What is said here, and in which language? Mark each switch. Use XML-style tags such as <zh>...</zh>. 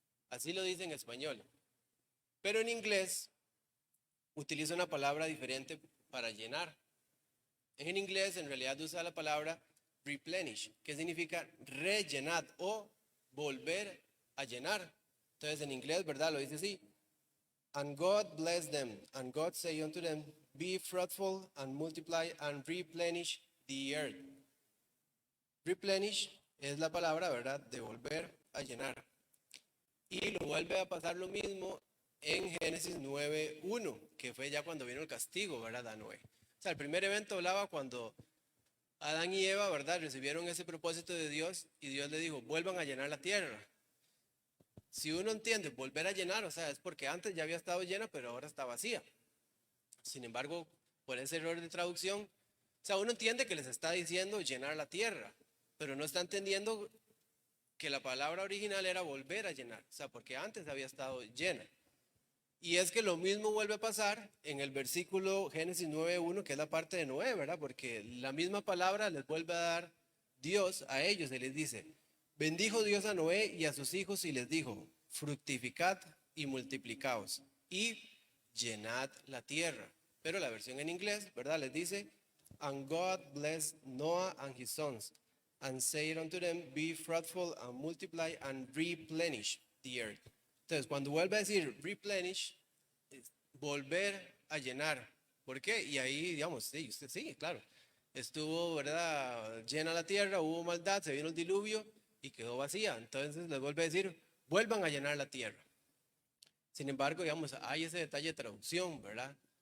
<es>Así lo dice en español. Pero en inglés utiliza una palabra diferente para llenar. En inglés en realidad usa la palabra replenish, que significa rellenar o volver a llenar. Entonces en inglés, ¿verdad? Lo dice así.</es> <en>And God blessed them, and God said unto them, be fruitful and multiply and replenish the earth.</en> <es>Replenish es la palabra, ¿verdad?, de volver a llenar. Y lo vuelve a pasar lo mismo en Génesis 9:1, que fue ya cuando vino el castigo, ¿verdad?, a Noé. O sea, el primer evento hablaba cuando Adán y Eva, ¿verdad?, recibieron ese propósito de Dios y Dios le dijo, vuelvan a llenar la tierra. Si uno entiende volver a llenar, o sea, es porque antes ya había estado llena, pero ahora está vacía. Sin embargo, por ese error de traducción. O sea, uno entiende que les está diciendo llenar la tierra, pero no está entendiendo que la palabra original era volver a llenar, o sea, porque antes había estado llena. Y es que lo mismo vuelve a pasar en el versículo Génesis 9:1, que es la parte de Noé, ¿verdad? Porque la misma palabra les vuelve a dar Dios a ellos y les dice, bendijo Dios a Noé y a sus hijos y les dijo, fructificad y multiplicaos y llenad la tierra. Pero la versión en inglés, ¿verdad? Les dice,</es> <en>and God blessed Noah and his sons, and said unto them, be fruitful and multiply and replenish the earth.</en> <es>Entonces, cuando vuelve a decir replenish, es volver a llenar. ¿Por qué? Y ahí, digamos, sí, usted sí, claro. Estuvo, ¿verdad? Llena la tierra, hubo maldad, se vino el diluvio y quedó vacía. Entonces les vuelve a decir, vuelvan a llenar la tierra. Sin embargo, digamos, hay ese detalle de traducción, ¿verdad?</es>